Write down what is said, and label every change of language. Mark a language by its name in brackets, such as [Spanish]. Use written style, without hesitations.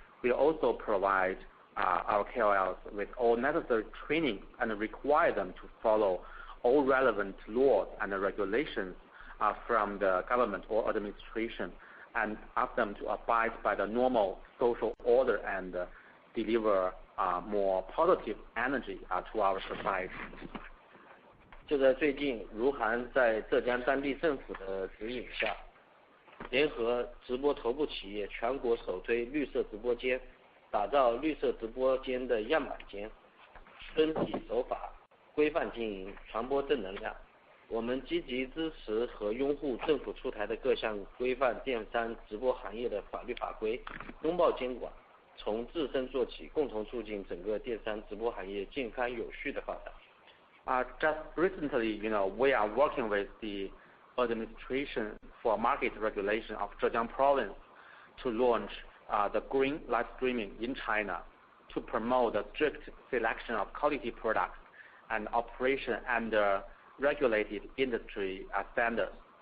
[English] We also provide our KOLs with all necessary training and require them to follow all relevant laws and regulations from the government or administration and ask them to abide by the normal social order and deliver more positive energy to our society. [Chinese] 就在最近，如涵在浙江当地政府的指引下，联合直播头部企业全国首推绿色直播间，打造绿色直播间的样板间，遵纪守法，规范经营，传播正能量。我们积极支持和拥护政府出台的各项规范电商直播行业的法律法规，拥抱监管，从自身做起，共同促进整个电商直播行业健康有序的发展。 [English] Just recently, we are working with the administration for market regulation of Zhejiang province to launch the green live streaming in China to promote the strict selection of quality products and operation under regulated industry standards.